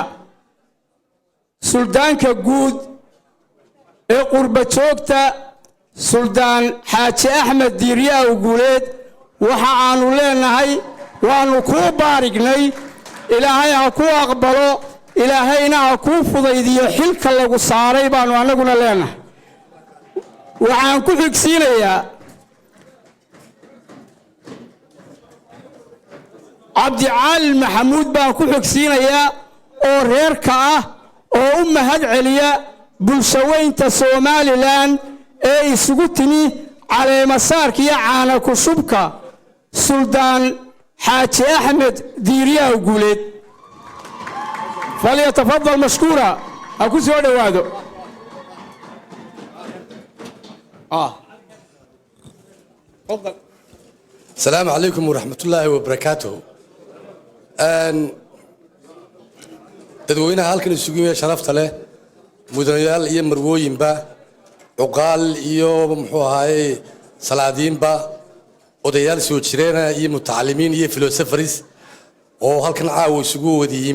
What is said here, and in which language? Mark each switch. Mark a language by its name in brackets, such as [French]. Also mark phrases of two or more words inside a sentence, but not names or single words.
[Somali] suldaanka guud ee qurba joogta suldaan xaaji axmed diiriyaa guuleed waxa aanu leenahay waanu ku baarignay ilaahay ha ku aqbalo ilaahayna ha ku fudaydiyo xilka lagu saaray baanu anaguna leenahay waxaan ku xigsiinayaa عبد العال محمود بان ku xigsiinaya oo reerka ah oo u mahad celiya bulshaweynta Soomaaliland ee isugu timi caleema saarka iyo caana ku shubka suldaan xaaji axmed diiriyaa guuleed [Arabic] فليتفضل مشكورا [Somali] اكو soo dhawaado [Arabic] تفضل السلام عليكم ورحمة الله وبركاته [Somali] dadweynaha halkan isugu yimid sharafta leh mudanayaal iyo marwooyinba uqaal iyo muxuu ahaay salaadiinba odayaal soo jireena iyo mutacallimiin iyo philosophers oo halkan caawa isugu wadi yimi